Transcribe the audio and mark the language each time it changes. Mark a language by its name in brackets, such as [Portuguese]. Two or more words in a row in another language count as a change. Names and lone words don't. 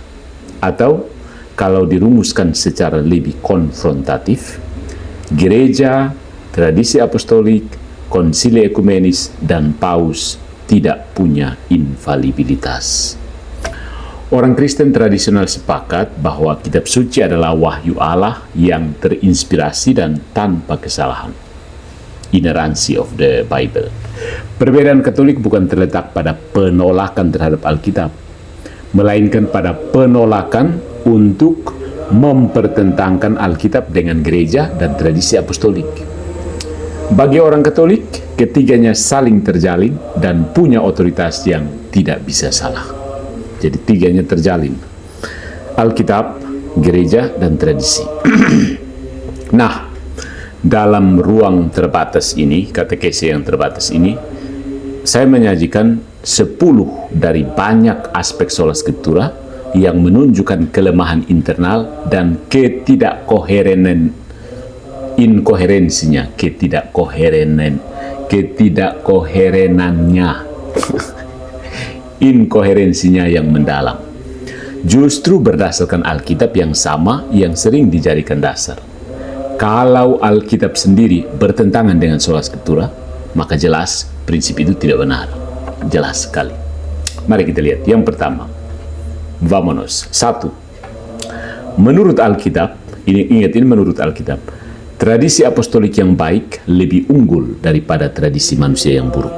[Indonesian] Atau kalau dirumuskan secara lebih konfrontatif, gereja, tradisi apostolik, konsili ekumenis, dan paus tidak punya infalibilitas. Orang Kristen tradisional sepakat bahwa kitab suci adalah wahyu Allah yang terinspirasi dan tanpa kesalahan. [English] Inerrancy of the Bible. [Indonesian] Perbedaan Katolik bukan terletak pada penolakan terhadap Alkitab, melainkan pada penolakan untuk mempertentangkan Alkitab dengan gereja dan tradisi apostolik. Bagi orang Katolik, ketiganya saling terjalin dan punya otoritas yang tidak bisa salah. Jadi tiganya terjalin: Alkitab, gereja, dan tradisi. Nah, dalam ruang terbatas ini, katekese yang terbatas ini, saya menyajikan 10 dari banyak aspek [Latin] sola scriptura [Indonesian] yang menunjukkan kelemahan internal dan inkoherensinya yang mendalam. Justru berdasarkan Alkitab yang sama yang sering dijadikan dasar. Kalau Alkitab sendiri bertentangan dengan [Latin] sola scriptura, [Indonesian] maka jelas prinsip itu tidak benar. Jelas sekali. Mari kita lihat. Yang pertama, vamonos. 1. Menurut Alkitab, ini menurut Alkitab, tradisi apostolik yang baik lebih unggul daripada tradisi manusia yang buruk.